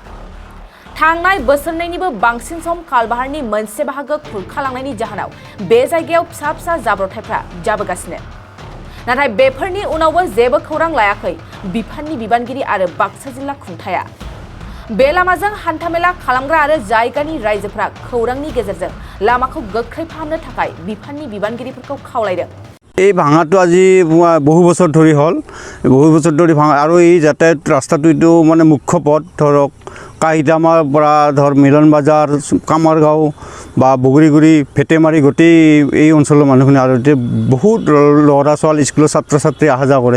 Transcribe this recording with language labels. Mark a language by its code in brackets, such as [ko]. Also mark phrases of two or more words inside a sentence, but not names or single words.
[brx] थांनाय बोसोरनैनिबो बांसिन सम खालभारनि मोनसे बाहागो खुरखालांनायनि जाहोनाव बे जायगायाव फिसा फिसा जाब्रबथायफ्रा जाबोगासिनो। नाथाय बेफोरनि उनावबो जेबो खौरां लायाखै बिफाननि बिबानगिरि आरो बाक्सा जिल्ला खुंथाया। बे लामाजों हान्थामेला खालामग्रा आरो जायगानि रायजोफोरा खौरांनि गेजेरजों लामाखौ गोख्रै फाहामनो थाखाय बिफाननि बिबानगिरिफोरखौ खावलायदों। [as] এই ভাঙাটো আজি বহু বছৰ ধৰি হ'ল, বহু বছৰ ধৰি ভাঙা আৰু এই যাতায়াত ৰাস্তাটো এইটো মানে মুখ্য পথ। ধৰক কাহিতামাৰ পৰা ধৰ মিলন বাজাৰ, কামাৰগাঁও বা বগৰীগুৰি, ভেটেমাৰী গোটেই এই অঞ্চলৰ মানুহখিনি আৰু এতিয়া বহুত ল'ৰা ছোৱালী স্কুলৰ ছাত্ৰ ছাত্ৰী অহা যোৱা কৰে।